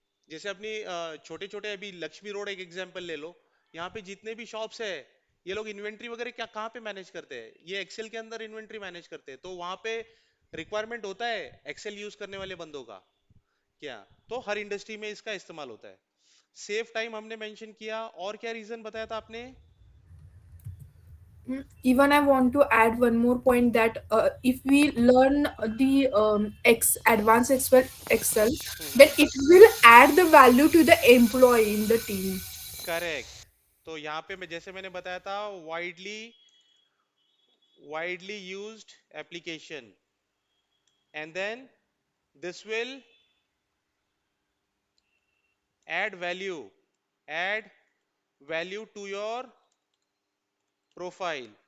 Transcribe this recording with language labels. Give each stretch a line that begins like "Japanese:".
Hindi: जैसे अपनी छोटे छोटे अभी लक्ष्मी रोड एक एग्जांपल ले लो, यहाँ पे जितने भी शॉप्स है, ये लोग इन्वेंट्री वगैरह क्या कहाँ पे मैनेज करते हैं, ये एक्सेल के अंदर इन्वेंट्री मैनेज करते हैं। तो वहां पे रिक्वायरमेंट होता है एक्सेल यूज करने वाले बंदों का, क्या। तो हर इंडस्ट्री में इसका इस्तेमाल होता है। सेव टाइम हमने मेंशन किया, और क्या रीजन बताया था आपने।
English: Even I want to add one more point that if we learn the advanced Excel, then it will add the value to the employee in the team. Correct.
Hindi: तो यहाँ पे मैं जैसे मैंने बताया था,
English: Widely widely used application, and then this will add value add value to your profile.